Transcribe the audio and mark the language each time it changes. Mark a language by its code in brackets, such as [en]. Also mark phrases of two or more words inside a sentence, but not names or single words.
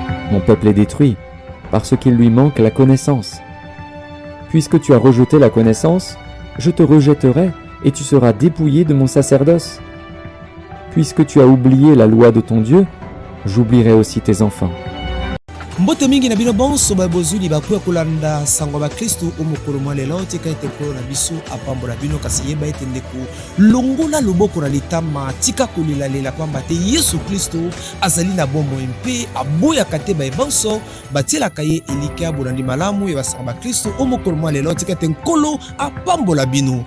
[fr] Mon peuple est détruit, parce qu'il lui manque la connaissance. Puisque tu as rejeté la connaissance, je te rejetterai et tu seras dépouillé de mon sacerdoce. Puisque tu as oublié la loi de ton Dieu, j'oublierai aussi tes enfants. [ln] Mbote mingi na bino bonso babozuli bakuya kolanda sango ba Kristu omokolo mwa lelo tika ete kolo na biso apambola bino kasi yeba ete ndeko longola loboko na litama tika kolila kwamba te Yesu Kristu azali na bomoi mpe aboyaka te bayebanso batielaka ye elike ya bolandi malamu ya basango ba Kristu omokolo mwa lelo tika ete nkolo apambola bino.